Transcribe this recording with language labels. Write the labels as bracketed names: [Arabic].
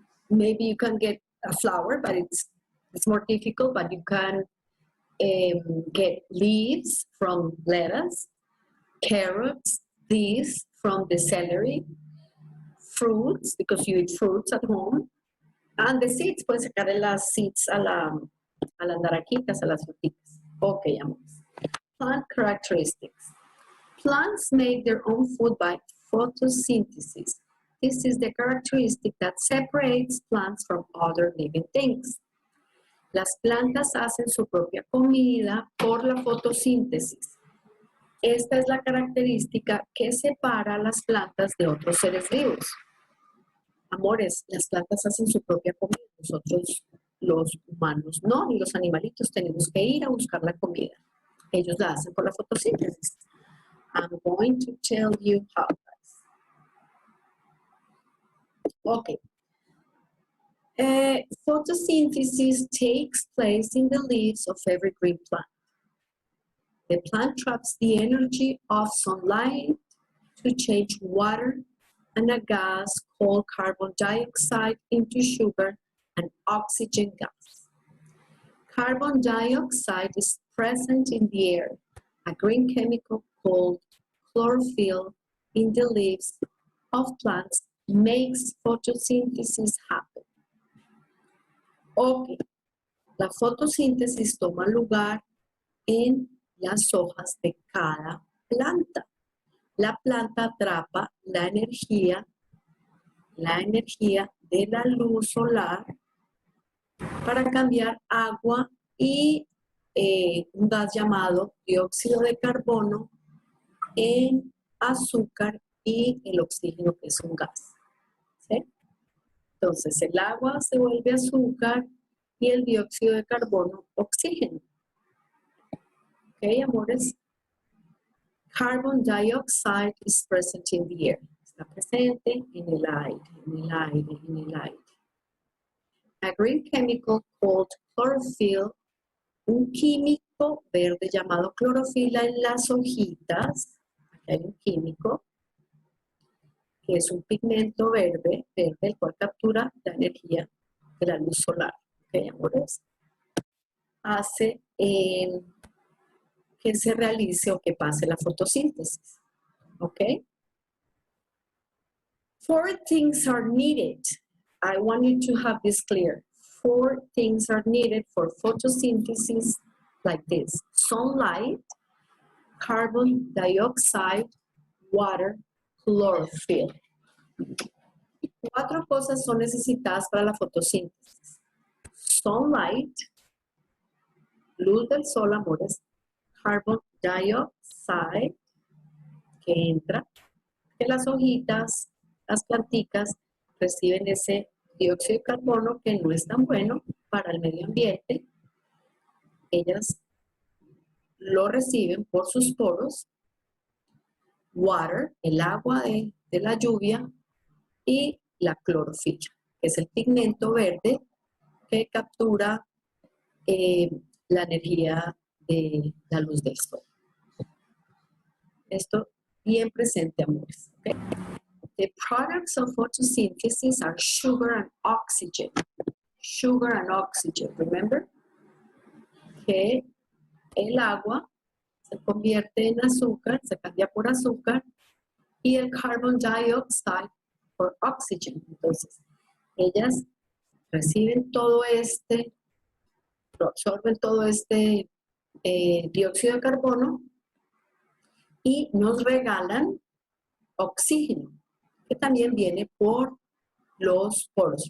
[English] Maybe you can get a flower, but it's more difficult, but you can get leaves from lettuce, carrots, these from the celery, fruits, because you eat fruits at home, and the seeds, [Spanish] puedes sacar las seeds a las naranjitas, a las frutitas. [English] Okay, amores. Plant characteristics. Plants make their own food by photosynthesis. This is the characteristic that separates plants from other living things. [Spanish] Las plantas hacen su propia comida por la fotosíntesis. Esta es la característica que separa a las plantas de otros seres vivos. Amores, las plantas hacen su propia comida. Nosotros, los humanos, no, ni los animalitos tenemos que ir a buscar la comida. Ellos la hacen por la fotosíntesis. [English] I'm going to tell you how, guys. Okay. Photosynthesis takes place in the leaves of every green plant. The plant traps the energy of sunlight to change water and a gas called carbon dioxide into sugar and oxygen gas. Carbon dioxide is present in the air. A green chemical called chlorophyll in the leaves of plants makes photosynthesis happen. [Spanish] Ok, la fotosíntesis toma lugar en las hojas de cada planta. La planta atrapa la energía de la luz solar para cambiar agua y un gas llamado dióxido de carbono en azúcar y el oxígeno, que es un gas. ¿Sí? Entonces, el agua se vuelve azúcar y el dióxido de carbono, oxígeno. ¿Ok, amores? [English] Carbon dioxide is present in the air. [Spanish] Está presente en el aire, en el aire, en el aire. [English] A green chemical called chlorophyll [Spanish] un químico verde llamado clorofila en las hojitas. Aquí hay un químico que es un pigmento verde, el cual captura la energía de la luz solar. ¿Ok, amores? Hace que se realice o que pase la fotosíntesis. ¿Ok? [English] 4 things are needed. I want you to have this clear. 4 things are needed for photosynthesis like this: sunlight, carbon dioxide, water, chlorophyll. [Spanish] 4 cosas son necesitadas para la fotosíntesis: sunlight, luz del sol, amores; carbon dioxide, que entra, que las hojitas, las planticas reciben ese dióxido de carbono que no es tan bueno para el medio ambiente. Ellas lo reciben por sus poros. Water, el agua de la lluvia, y la clorofila, que es el pigmento verde que captura la energía de la luz del sol. Esto bien presente, amores. ¿Okay? [English] The products of photosynthesis are sugar and oxygen. Sugar and oxygen, remember? [Spanish] Que el agua se convierte en azúcar, se cambia por azúcar, y el carbon dioxide por oxygen. Entonces, ellas reciben todo absorben todo este dióxido de carbono y nos regalan oxígeno, que también viene por los poros.